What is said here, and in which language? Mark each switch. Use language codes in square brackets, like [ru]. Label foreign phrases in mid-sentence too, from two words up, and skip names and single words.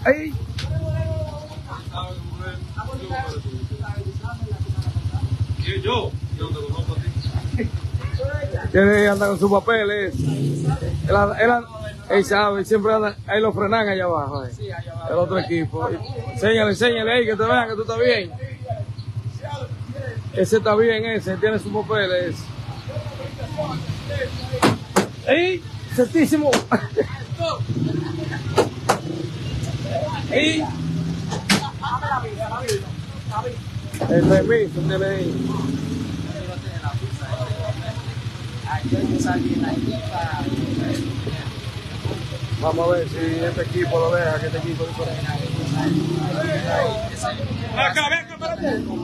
[es] ¡Ay! Él anda con sus papeles. Él sabe, siempre anda, ahí lo frenan allá abajo. El otro equipo. Enséñale, enséñale ahí que te vean que tú estás bien. Ese está bien, ese tiene sus papeles. ¡Ey! ¡Certísimo! ¡Ey! El permiso tiene ahí. Vamos a ver si este equipo lo deja, que este equipo es diferente. Venga, venga, espérate.